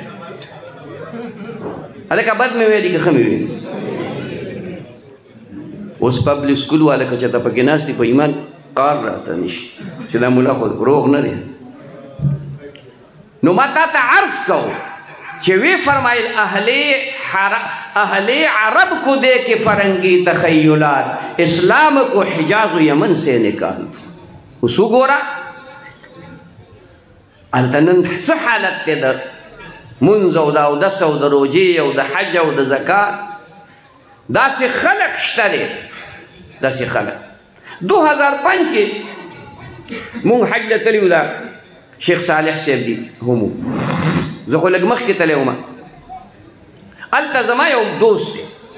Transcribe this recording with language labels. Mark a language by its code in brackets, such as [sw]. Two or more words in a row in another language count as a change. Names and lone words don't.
[ps] هلکه بد مې ویلي که ښه مې ویلي اوس [en] public school [ps] والا که چېرته پکې ناست دي په ایمان قار راته نشي چې دا ملا خو روغ نه دی نو ما تا ته عرض کو چې وی فرمایل [ur] اهل عرب کو دے کے فرنگی تخیلات اسلام کو حجاز و یمن سے نکال [ps] اوس وګوره هلته نن څه حالت دی د منځ او د اودس او د روژې او د حج او د زکات داسې خلک شته دی داسې خلک 2005 کې مونږ حج له تللي وو دا شیخ صالح صاحب دي همو زه خو لږ مخکې تللی وم هلته زما یو دوست دی